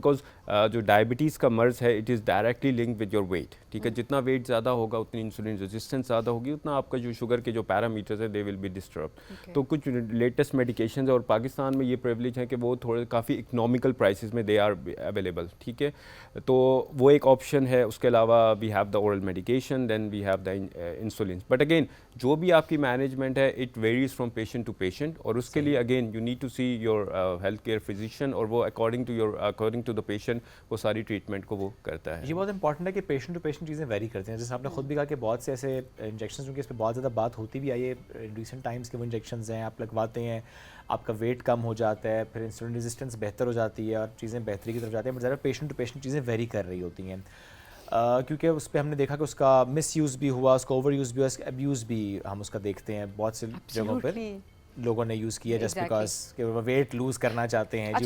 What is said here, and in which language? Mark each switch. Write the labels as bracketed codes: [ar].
[ur] Because جو diabetes کا مرض ہے، [en] it is directly linked with your weight, [ur] ٹھیک ہے. جتنا ویٹ زیادہ ہوگا اتنی جتنی انسولین ریزسٹنس زیادہ ہوگی اتنا آپ کا جو شوگر کے جو پیرامیٹرز ہیں [en] They will be disturbed. [ur] تو کچھ لیٹسٹ میڈیکیشنز اور پاکستان میں یہ پریولیج ہے کہ وہ تھوڑے کافی اکنامیکل پرائسز میں [en] they are available, [ur] ٹھیک ہے, تو وہ ایک آپشن ہے. اس کے علاوہ [en] We have the oral medication, then we have the insulins. [ur] But again جو بھی آپ کی مینجمنٹ ہے [en] it varies from patient to patient, [ur] اور اس کے لیے again [en] you need to see your health care physician, [ur] اور وہ اکارڈنگ ٹو دا پیشنٹ وہ ساری ٹریٹمنٹ کو وہ کرتا ہے. یہ بہت امپورٹنٹ ہے کہ پیشنٹ ٹو پیشنٹ چیزیں ویری کرتے ہیں. جیسے آپ نے خود بھی کہا کہ بہت سے ایسے انجیکشنز کیونکہ اس پہ بہت زیادہ بات ہوتی بھی آئی ہے ریسنٹ ٹائمس کے, وہ انجیکشنز ہیں آپ لگواتے ہیں, آپ کا ویٹ کم ہو جاتا ہے, پھر انسولین ریزسٹنس بہتر ہو جاتی ہے اور چیزیں بہتری کی طرف جاتی ہیں, بٹ ذرا پیشنٹ ٹو پیشنٹ چیزیں ویری کر رہی ہوتی ہیں, کیونکہ اس پہ ہم نے دیکھا کہ اس کا مس یوز بھی ہوا, اس کا اوور یوز بھی ہوا, اس کا ابیوز بھی ہم اس کا دیکھتے ہیں بہت سے جگہوں پر لوگوں نے یوز کیا جسٹ بیکاز کہ وہ ویٹ لوز کرنا چاہتے ہیں.